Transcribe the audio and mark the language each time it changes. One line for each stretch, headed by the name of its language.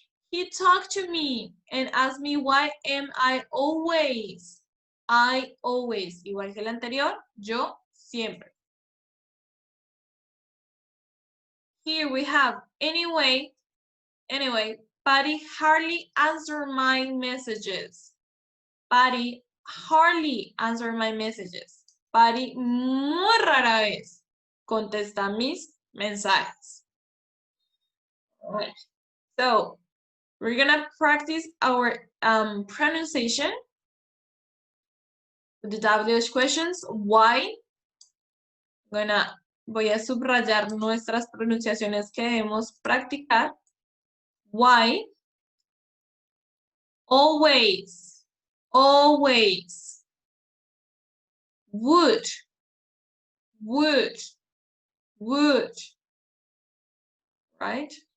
English: He talked to me and asked me why am I always. I always.
Spanish: Igual que el anterior, yo siempre.
English: Here we have anyway, Patty hardly answered my messages. Patty hardly answered my messages.
Spanish: Patty muy rara vez contesta mis mensajes.
English: All right. So we're gonna practice our pronunciation with the WH questions. Why?
Spanish: Voy a subrayar nuestras pronunciaciones que debemos practicar.
English: Why? Always. Always. Would. Would. Would. Right?